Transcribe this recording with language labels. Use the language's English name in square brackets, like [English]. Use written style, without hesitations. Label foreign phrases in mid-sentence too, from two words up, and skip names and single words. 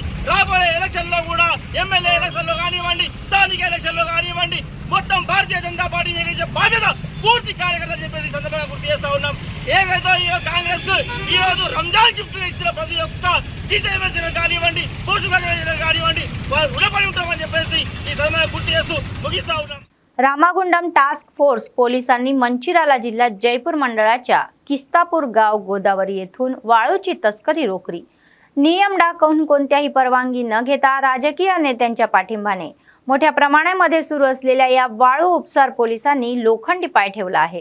[Telugu] రాబోయే ఎలక్షన్లో కూడా ఎమ్మెల్యే ఎలక్షన్లో కానివ్వండి, స్థానిక ఎలక్షన్లో కానివ్వండి, మొత్తం భారతీయ జనతా పార్టీ ఎగిరించే బాధ్యత పూర్తి కార్యకర్తలు చెప్పేసి సందర్భంగా గుర్తు చేస్తూ ఉన్నాం. ఏదైతే కాంగ్రెస్ కు ఈ రోజు రంజాన్ గిఫ్ట్ ఇచ్చిన ప్రతి ఒక్క టీచర్ MLC కానివ్వండి, [English] post graduate [Telugu] కానివ్వండి, వాళ్ళు రుణపడి ఉంటామని చెప్పేసి ఈ సందర్భంగా గుర్తు చేస్తూ ముగిస్తా ఉన్నాం. [Marathi] रामागुंडम टास्क फोर्स पोलिसांनी मंचिराला जिल्ह्यात जयपूर मंडळाच्या किस्तापूर गाव गोदावरी येथून वाळूची तस्करी रोखली. नियम डाकवून कोणत्याही परवानगी न घेता राजकीय नेत्यांच्या पाठिंबाने मोठ्या प्रमाणामध्ये सुरू असलेल्या या वाळू उपसार पोलिसांनी लोखंडी पाय ठेवला आहे.